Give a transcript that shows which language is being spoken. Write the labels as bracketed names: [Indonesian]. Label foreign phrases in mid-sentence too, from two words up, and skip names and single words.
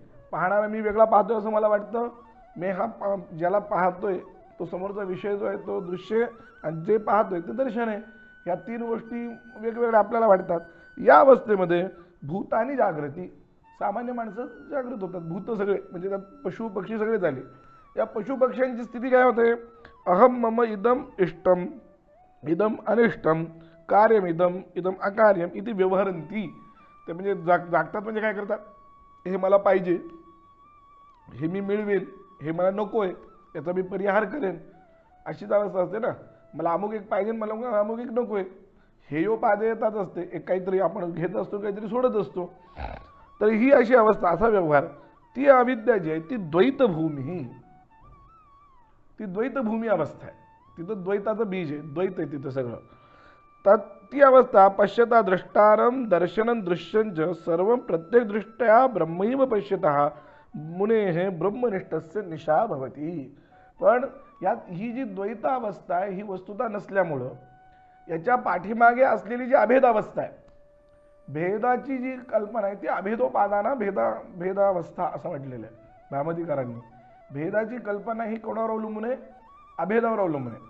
[Marathi] पाहणारा मी वेगळा पाहतोय असं मला वाटतं. मी ज्याला पाहतोय तो समोरचा विषय जो आहे तो दृश्य, आणि जे पाहतोय ते दर्शन आहे. ह्या तीन गोष्टी वेगवेगळ्या आपल्याला वाटतात. या अवस्थेमध्ये भूत आणि जागृती, सामान्य माणसं जागृत होतात. भूत सगळे म्हणजे त्यात पशु पक्षी सगळे झाले. या पशु पक्ष्यांची स्थिती काय होते, [Sanskrit] अहम मम इदम इष्टम इदम अनिष्टम कार्यमिदम इदम अकार्यम इथे व्यवहरंती. [Marathi] ते म्हणजे जागतात म्हणजे काय करतात, हे मला पाहिजे, हे मी मिळवेल, हे मला नको आहे, याचा मी परिहार करेन, अशीच अवस्था असते ना. मला अमुक एक पाहिजे, मला अमुक एक नको आहे, हे यो पादे येतात असते. एक काहीतरी आपण घेत असतो, काहीतरी सोडत असतो. तर ही अशी अवस्था, असा व्यवहार, ती अविद्या जी आहे ती द्वैतभूमी, ती द्वैतभूमी अवस्था आहे. तिथं द्वैताचं बीज आहे, द्वैत आहे तिथं सगळं. तर ती अवस्था [Sanskrit] पश्यता द्रष्टारम दर्शनं दृश्यंच सर्व प्रत्येक दृष्ट्या ब्रह्मैव पश्यतः मुने ब्रह्मनिष्ठस्य निशा भवती. [Marathi] पण यात ही जी द्वैतावस्था आहे ही वस्तुता नसल्यामुळं याच्या पाठीमागे असलेली जी अभेदावस्था आहे, भेदाची जी कल्पना आहे ती अभेदोपादाना भेदावस्था असं म्हटलेलं आहे भामतीकारांनी. भेदाची कल्पना ही कोणावर अवलंबून आहे, अभेदावर अवलंबून आहे.